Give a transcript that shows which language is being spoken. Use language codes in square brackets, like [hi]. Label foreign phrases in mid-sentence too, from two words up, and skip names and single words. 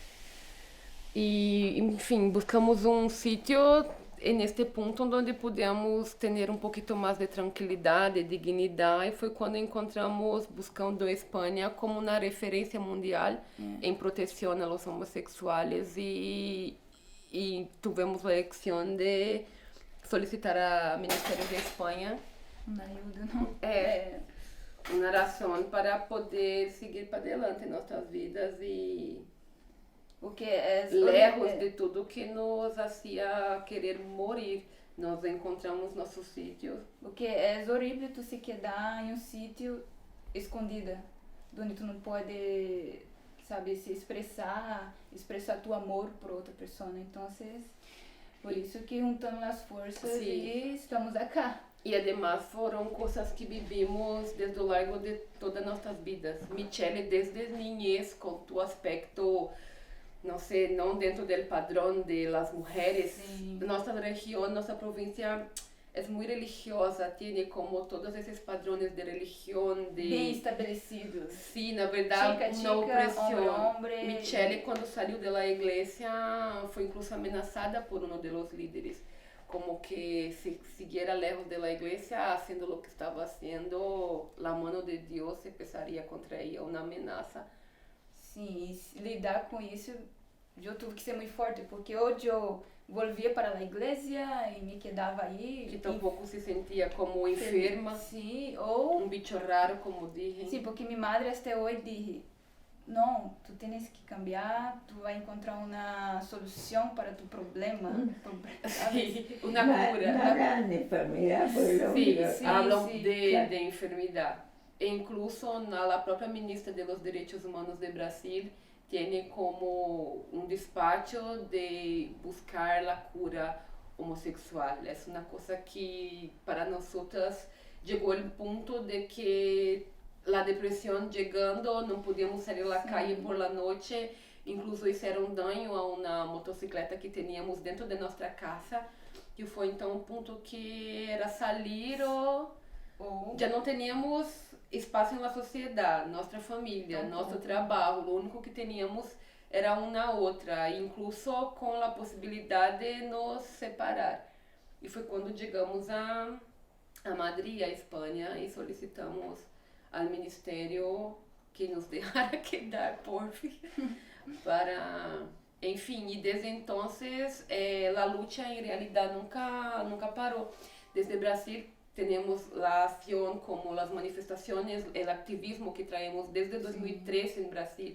[es] Y, en fin, buscamos un sitio en este punto donde podíamos tener un poquito más de tranquilidad, de dignidad, y fue cuando encontramos Buscando España como una referencia mundial en protección a los homosexuales, y tuvimos la elección de solicitar al Ministerio de España una ayuda, ¿no? Una razón para poder seguir para adelante nuestras vidas y... Porque lejos de tudo que nos hacía querer morir, [pt] nós encontramos nosso sítio. Porque é horrível tu se quedar em um sítio escondida, onde tu não pode, sabe, se expressar tu amor por outra pessoa. Então, por isso que juntamos as forças e estamos acá. E además foram coisas que vivimos desde o largo de todas nossas vidas. [es] Michelle, desde niñez, com tu aspecto, no sé, no dentro del padrón de las mujeres. Sí. Nuestra región, nuestra provincia es muy religiosa, tiene como todos esos padrones de religión, de... Bien estabelecidos. Sí, na verdad, chica, una opresión. hombre. Michelle, cuando salió de la iglesia, fue incluso amenazada por uno de los líderes, como que si siguiera lejos de la iglesia, haciendo lo que estaba haciendo, la mano de Dios empezaría contra ella, una amenaza. [pt] Sim, e lidar com isso, eu tive que ser muito forte, porque hoje eu volvia para a igreja e me quedava aí. Que tampouco se sentia como enferma. Sim, ou... Um bicho raro, como dizem. Sim, porque minha madre até hoje diz, não, tu tens que cambiar, tu vai encontrar uma solução para tu problema. [es] Sí, una cura. Una gran enfermedad por el hombre. Sí, hablan de enfermedad. E incluso la propia ministra de los Derechos Humanos de Brasil tiene como un despacho de buscar la cura homosexual. Es una cosa que para nosotras llegó el punto de que la depresión llegando, no podíamos salir a la calle por la noche, incluso hicieron daño a una motocicleta que teníamos dentro de nuestra casa, que fue entonces un punto que era salir o ya no teníamos [pt] espaço na sociedade, nossa família, nosso trabalho, o único que teníamos era uma outra, incluso com a possibilidade de nos separar. [es] E foi quando chegamos a Madrid, a Espanha, e solicitamos ao Ministério que nos dejara quedar, porfis, para... Enfim, y desde entonces la lucha en realidad nunca paró. Desde Brasil tenemos la acción como las manifestaciones, el activismo que traemos desde 2013 en Brasil.